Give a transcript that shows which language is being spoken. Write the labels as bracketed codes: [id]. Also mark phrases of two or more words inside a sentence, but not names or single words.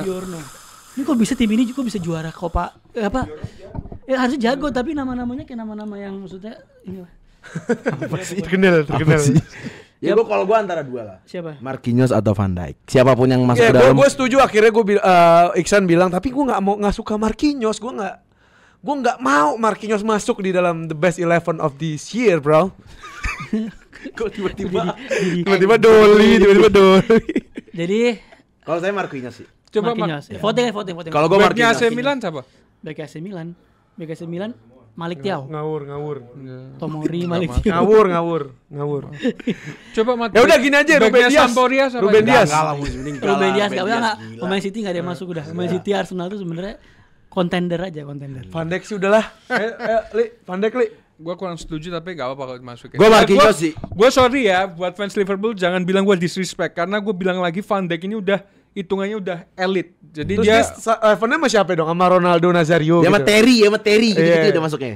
[id] Ini kok bisa tim ini juga bisa juara Copa harusnya jago, tapi nama-namanya kayak nama-nama yang maksudnya ini lah. Apa sih? Terkenal sih. Ya kalau gue antara dua lah. Siapa? Marquinhos atau Van Dijk. Siapapun yang masuk ke dalam. Gue setuju akhirnya Iksan bilang, tapi gue nggak suka Marquinhos. Gue nggak mau Marquinhos masuk di dalam [en] the best 11 of this year, [id] bro. Kok tiba-tiba Doli. Jadi kalau saya Marquinhos sih. Coba Marquinhos. Voting. Kalau gue Marquinhos. AC Milan siapa? Back AC Milan Malik Thiaw. Ngawur. Tomori Malik Thiaw. Ngawur. Coba Mat. Ya udah gini aja, Ruben Dias. Sampdoria siapa? Ruben Dias. Ruben Dias enggak. Pemain City enggak ada yang masuk udah. Pemain City Arsenal tuh sebenarnya kontender. Van Dijk sih udahlah. Van Dijk, Li. Gue kurang setuju tapi gak apa-apa kalau dimasukin. Gue Marquinhos sih. Gue sorry ya buat fans Liverpool, jangan bilang gue disrespect karena gue bilang lagi Van Dijk ini udah hitungannya udah elit. Jadi terus dia Evannya sama siapa dong? Sama Ronaldo Nazario dia gitu. sama Terry gitu udah masuknya.